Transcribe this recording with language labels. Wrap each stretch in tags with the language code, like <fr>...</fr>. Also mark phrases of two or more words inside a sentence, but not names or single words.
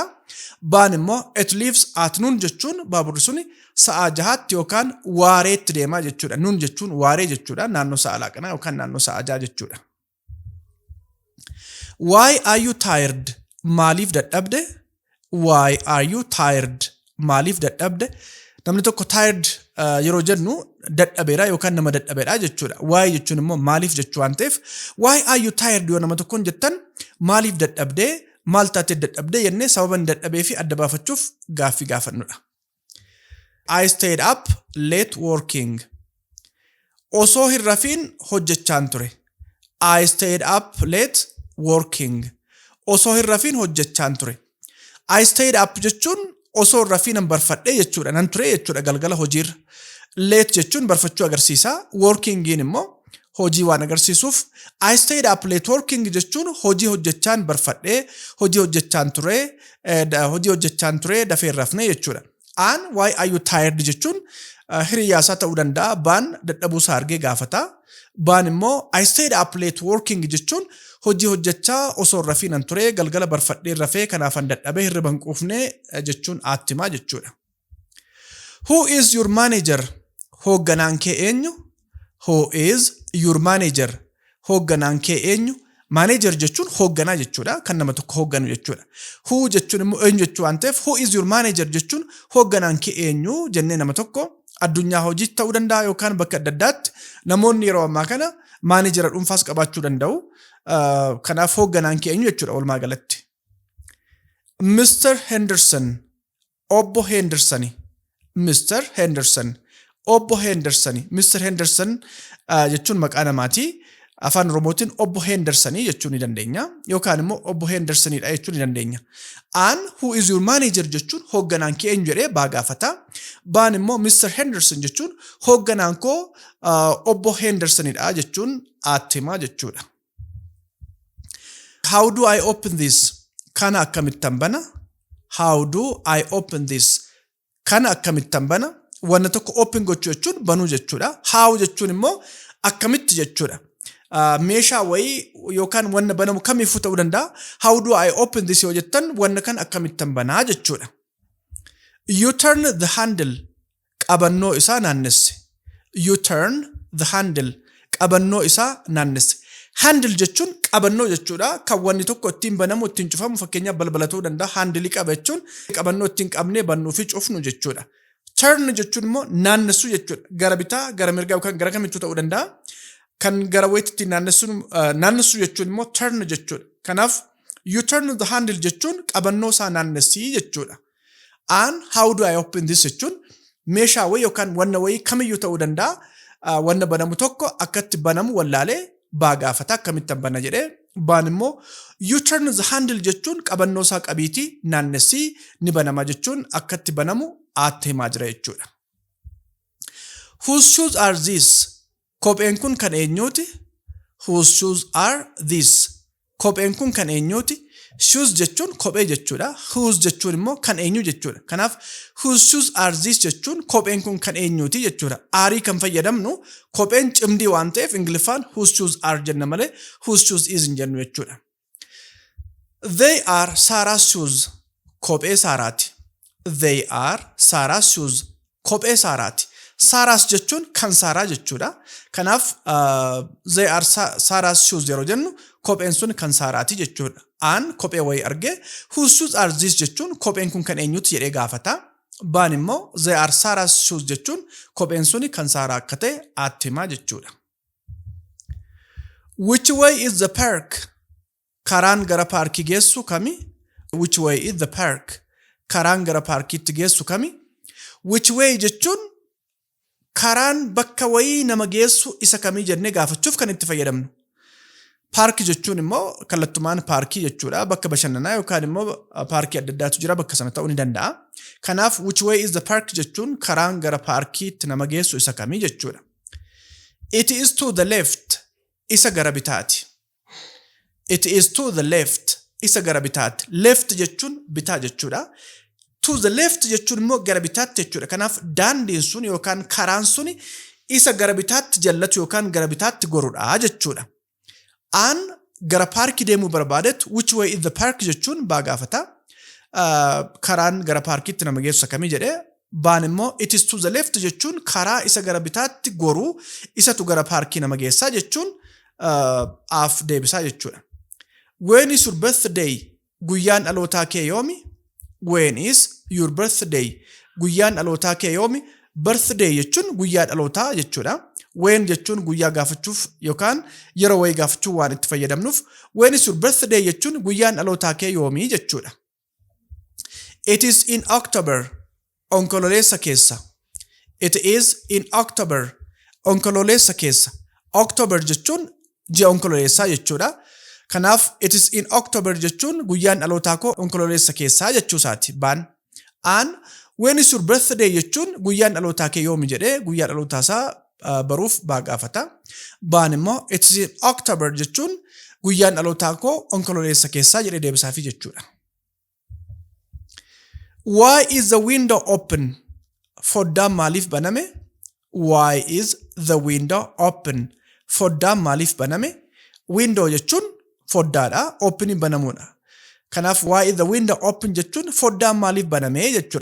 <om>Baan immoo</om> <en>it leaves at noon</en> <om>jechuun baaburri suni sa'a jahaatti yookaan waareetti deemaa jechuudha. Noon jechuun waaree jechuudha. Naannoo sa'a laaqanaa yookaan naannoo sa'a jaha jechuudha.</om> <en>Why are you tired?</en> <om>Maaliif dadhabde?</om> <en>Why are you tired?</en> <om>Maaliif dadhabde? Namni tokko tired yeroo jennu dadhabeera yookaan nama dadhabeera jechuudha. Why jechuun immoo maaliif jechuu waan ta'eef</om> <en>why are you tired</en> <om>yoo nama tokkoon jettan maaliif dadhabde? Maal taatee dadhabde jennee sababa dadhabee fi adda baafachuuf gaaffii gaafannudha.</om> <en>I stayed up late working.</en> <om>Osoo hin rafiin hojjechaan ture.</om> <en>I stayed up late working.</en> <om>Osoo hin rafiin hojjechaan ture.</om> <en>I stayed up</en> <om>jechuun osoo hin rafiin barfadhee jechuudha. Nan ture jechuudha galgala hojiirra. Late jechuun barfachuu agarsiisa. Workingiin immoo hojii waan agarsiisuuf.</om> <en>I stayed up late working</en> <om>jechuun hojii hojjechaan barfadhee, hojii hojjechaan ture dafee hin rafne jechuudha. And</om> <en>why are you tired</en> <om>jechuun hiriyaasaa ta'uu danda'a. Baan dadhabuusaa argee gaafata. Baan immoo</om> <en>I stayed up late working</en> <om>jechuun hojii hojjechaa osoo rafiin an ture galgala barfadhee rafee kanaafan dadhabee hirriba hin quufne jechuun aattimaa jechuudha.</om> <en>Who is your manager?</en> <om>Hoogganaan kee eenyu?</om> <en>Who is your manager?</en> <om>Hoogganaan kee eenyu? Manager jechuun hoogganaa jechuudha. Kan nama tokko hoogganu jechuudha. Who jechuun immoo eenyu jechuu waan ta'eef</om> <en>who is your manager</en> <om>jechuun hoogganaan kee eenyu jennee nama tokko addunyaa hojii ta'uu danda'a yookaan bakka adda addaatti namoonni yeroo ammaa kana maanejera dhuunfaas qabaachuu danda'u. Kanaaf hoogganaan kee eenyu jechuudha walumaa galatti. Mr. Henderson. Obbo Hendersoni. Mr. Henderson. Obbo Hendersoni. Mr. Henderson jechuun maqaa namaati. Afaan Oromootiin obbo Hendersoni jechuun ni dandeenya. Yookaan immoo obbo Hendersonidha jechuun ni dandeenya. And</om> <en>who is your manager</en> <om>jechuun hoogganaan kee eenyu jedhee baa gaafata. Baan immoo Mr. Henderson jechuun hoogganaan koo obbo Hendersonidha jechuun aattimaa jechuudha.</om> <en>How do I open this?</en> <om>Kana akkamittan bana?</om> <en>How do I open this?</en> <om>Kana akkamittan bana? Wanna tokko open gochuu jechuun banuu jechuudha. How jechuun immoo akkamitti jechuudha. Meeshaa wayii yookaan wanna banamu kamiifuu ta'uu danda'a.</om> <en>How do I open this</en> <om>yoo jettan wanna kan akkamittan banaa jechuudha.</om> <en>You turn the handle.</en> <om>Qabannoo isaa naannesse.</om> <en>You turn the handle.</en> <om>Qabannoo isaa naannesse. Handle jechuun qabannoo jechuudha. Kan wanni tokko ittiin banamu ittiin cufamu fakkeenyaaf balbala ta'uu danda'a. Handle qaba jechuun qabannoo ittiin qabnee bannuu fi cufnu jechuudha. Turn jechuun immoo naannessu jechuudha. Gara bitaa, gara mirgaa yookaan gara kamitti ta'uu danda'a. Kan gara wayiitti naannessu jechuun immoo turn jechuudha. Kanaaf</om> <en>you turn the handle</en> <om>jechuun qabannoo isaa naannessii jechuudha. And</om> <en>how do I open this</en> <om>jechuun meeshaa wayii yookaan wanna wayii kamiyyuu ta'uu danda'a. Wanna banamu tokko akkatti banamu wallaalee baa gaafata akkamittan bana jedhee baan immoo</om> <en>you turn the handle</en> <om>jechuun qabannoo isaa qabiitii naannessii ni banama jechuun akkatti banamu aatti himaa jira jechuudha.</om> <en>Whose shoes are these?</en> <om>Kopheen kun kan eenyuuti?</om> <en>Whose shoes are these?</en> <om>Kopheen kun kan eenyuuti? Shoes jechuun kophee jechuudha. Whose jechuun immoo kan eenyu jechuudha. Kanaaf</om> <en>whose shoes are these</en> <om>jechuun kopheen kun kan eenyuuti jechuudha. Aarii kan fayyadamnu kopheen cimdii waan ta'eef Ingiliffaan</om> <en>whose shoes are</en> <om>jenna malee</om> <en>whose shoes is</en> <om>hin jennu jechuudha.</om> <en>They are Sarah's shoes.</en> <om>Kophee Saaraati.</om> <en>They are Sarah's shoes.</en> <om>Kophee Saaraati. Sarah's jechuun kan Saaraa jechuudha. Kanaaf</om> <en>they are Sarah's shoes</en> <om>yeroo jennu kopheen sun kan Saaraati jechuudha. Aan kophee wayii argee</om> <en>whose shoes are these</en> <om>jechuun kopheen kun kan eenyuti jedhee gaafata. Baan immoo</om> <en>they are Sarah's shoes</en> <om>jechuun kopheen sun kan Saaraa akka ta'e aatti himaa jechuudha.</om> <en>Which way is the park?</en> <om>Karaan gara paarkii geessu kami?</om> <en>Which way is the park?</en> <om>Karaan gara paarkiitti geessu kami?</om> <en>Which way</en> <om>jechuun karaan bakka wayii nama geessu isa kamii jennee gaafachuuf kan itti fayyadamnu. Paarkii jechuun immoo kallattumaan paarkii jechuudha. Bakka bashannanaa yookaan immoo paarkii adda addaatu jira bakka sana ta'uu ni danda'a. Kanaaf</om> <en>which way is the park</en> <om>jechuun karaan gara paarkiitti nama geessu isa kamii jechuudha.</om> <en>It is to the left.</en> <om>Isa gara bitaati.</om> <en>It is to the left.</en> <om>Isa gara bitaati. Left jechuun bitaa jechuudha.</om> <en>To the left</en> <om>jechuun immoo gara bitaatti jechuudha. Kanaaf daandiin sun yookaan karaan sun isa gara bitaatti jallatu yookaan gara bitaatti gorudha jechuudha. Aan gara paarkii deemuu barbaadetu</om> <en>which way is the park</en> <om>jechuun baa gaafata. Karaan gara paarkiitti nama geessu kamii jedhee baan immoo</om> <en>it is to the left</en> <om>jechuun karaa isa gara bitaatti goruu isatu gara paarkii nama geessaa jechuun aaf deebisaa jechuudha.</om> <en>When is your birthday?</en> <om>Guyyaan dhalootaa kee yoomi?</om> <en>When is your birthday?</en> <om>Guyyaan dhalootaa kee yoomi? Birthday jechuun guyyaa dhalootaa jechuudha. When jechuun guyyaa gaafachuuf yookaan yeroo wayii gaafachuuf waan itti fayyadamnuuf</om> <en>when is your birthday</en> <om>jechuun guyyaan dhalootaa kee yoomii jechuudha.</om> <en>It is in October.</en> <om>Onkololeessa keessa.</om> <en>It is in October.</en> <om>Onkololeessa keessa. October jechuun ji'a onkololeessaa jechuudha. Kanaaf</om> <en>it is in October</en> <om>jechuun guyyaan dhalootaa koo onkololeessa keessaa jechuusaati baan. Aan</om> <en>when is your birthday</en> <om>jechuun guyyaan dhalootaa kee yoomi jedhee guyyaa dhalootaa isaa baruuf baa gaafata. Baan immoo</om> <en>it is in October</en> <om>jechuun guyyaan dhalootaa koo onkololeessa keessaa jedhee deebisaafi jechuudha.</om> <en>Why is the window open?</en> <om>Foddaan maaliif baname?</om> <en>Why is the window open?</en> <om>Foddaan maaliif baname? Window jechuun foddaadha, open banamuudha. Kanaaf</om> <en>why is the window open</en> <om>jechuun foddaan maaliif baname jechuudha.</om>